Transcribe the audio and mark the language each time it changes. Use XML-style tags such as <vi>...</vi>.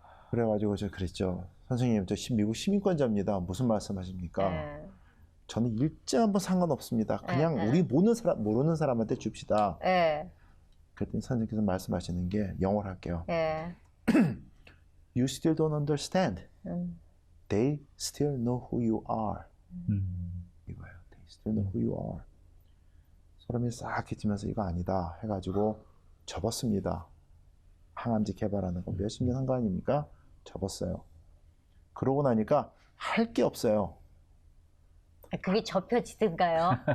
<ko>그래가지고 제가 그랬죠. 선생님, 저 미국 시민권자입니다. 무슨 말씀하십니까? 저는 일정 한번 상관없습니다. 그냥 우리 모르는 사람한테 줍시다. 그랬더니 선생님께서 말씀하시는 게 영어로 할게요.</ko> <en>You still don't understand. They still know who you are.</en> <ko>이거예요.</ko> <en>They still know who you are.</en> <ko>소름이 싹 끼치면서 이거 아니다 해가지고 접었습니다. 항암제 개발하는 거 몇십 년 한 거 아닙니까? 접었어요. 그러고 나니까 할 게 없어요. 그게 접혀지든가요?</ko>